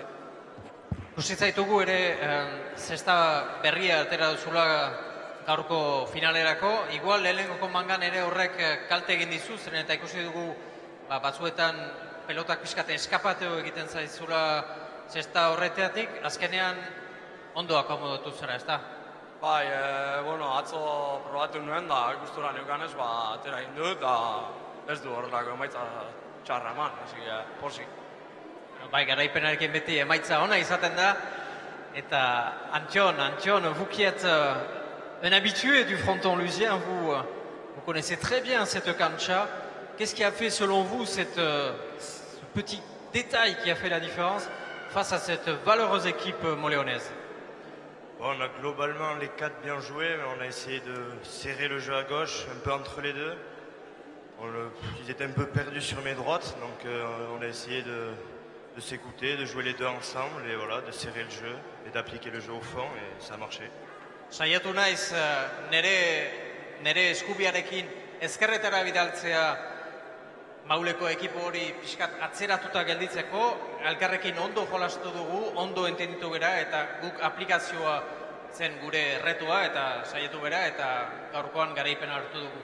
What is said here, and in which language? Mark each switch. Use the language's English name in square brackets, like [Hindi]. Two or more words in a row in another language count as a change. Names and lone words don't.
[Basque] Ikusitzaitu ere, zesta berria atera duzula gaurko finalerako, igual lehenengoko mangan ere horrek kalte egin dizu, zeren eta ikusi dugu batzuetan pelotak pixkate eskapateo egiten zaizula zesta horreteatik, azkenean ondo akomodatu zara, ez da? Bai, atzo probatu nuen da, gustura neukanez, atera egin dut, eta ez du horrelako emaitza txarra eman, posi. Bai, garaipenarekin beti emaitza ona izaten da, eta Antxon, [French] vous qui êtes un habitué du fronton lusien, vous connaissez très bien cette cancha. Qu'est-ce qui a fait selon vous ce petit détail qui a fait la différence face à cette valeureuse équipe moléonaise? Bon, on a globalement les 4 bien joué, mais on a essayé de serrer le jeu à gauche, un peu entre les deux. Ils étaient un peu perdus sur mes droites, donc on a essayé de s'écouter, de jouer les deux ensemble et voilà, de serrer le jeu et d'appliquer le jeu au fond et ça a marché. [Basque] Saiatu naiz nere eskubiarekin ezkerretara bidaltzea Mauleko ekipo hori pixkat atzeratuta gelditzeko, elkarrekin ondo jolastu dugu, ondo entenditu gera eta guk aplikazioa zen gure retua eta saiatu gera eta gaurkoan garaipena hartu dugu.